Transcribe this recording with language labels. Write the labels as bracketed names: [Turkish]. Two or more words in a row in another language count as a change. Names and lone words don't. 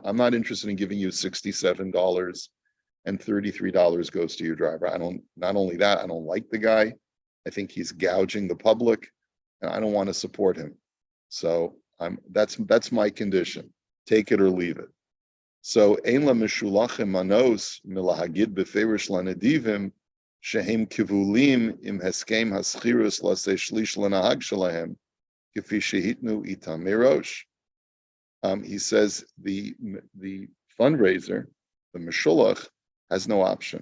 [English] I'm not interested in giving you $67 and $33 goes to your driver. Not only that, I don't like the guy. I think he's gouging the public and I don't want to support him. So that's my condition. Take it or leave it. [Hebrew] So אין לה משולחים מנוס מלהגיד בפירוש לנדיבים שהם כבולים עם הסכם השכירות לשאת שליש לנהג שלהם כפי שהתנו איתם מראש. [English] He says the fundraiser, the meshulach, has no option.